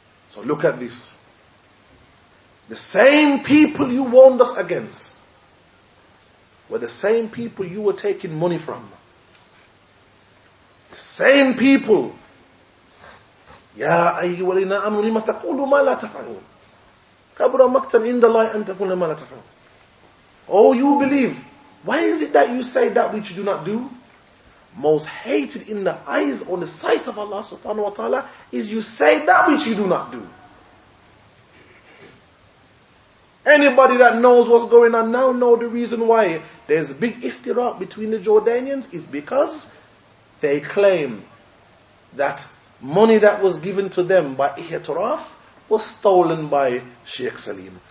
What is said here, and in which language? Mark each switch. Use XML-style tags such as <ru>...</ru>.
<en>So look at this. The same people you warned us against were the same people you were taking money from. The same people.</en> <ar>يا أيها الذين آمنوا لما تقولوا ما لا تفعلون كبر مقتا عند الله أن تقولوا ما لا تفعلون.</ar> <en>Oh, you believe. Why is it that you say that which you do not do? Most hated in the eyes or the sight of Allah subhanahu wa ta'ala is you say that which you do not do. Anybody that knows what's going on now know the reason why there's a big iftiraq between the Jordanians is because they claim that money that was given to them by Ihya Turaf was stolen by Sheikh Salim.</en>